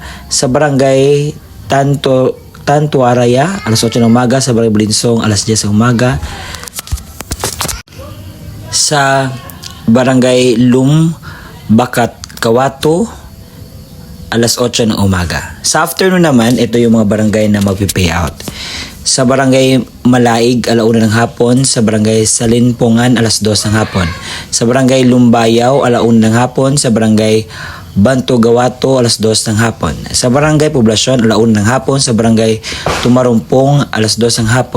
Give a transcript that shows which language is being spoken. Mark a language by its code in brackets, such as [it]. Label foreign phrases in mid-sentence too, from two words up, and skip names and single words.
[tl] Sa barangay Tantuaraya, alas 8 ng umaga. Sa barangay Bulinsong, alas 10 ng umaga. Sa barangay Bakat Kawato, alas 8 ng umaga. Sa afternoon naman, ito yung mga barangay na mag-payout. Sa barangay Malaig, alauna ng hapon. Sa barangay Salinpungan, alas 2 ng hapon. Sa barangay Lumbayaw, alauna ng hapon. Sa barangay Banto Gawato, alas 2 ng hapon. Sa barangay Poblasyon, alauna ng hapon. Sa barangay Tumarumpong, alas 2 ng hapon.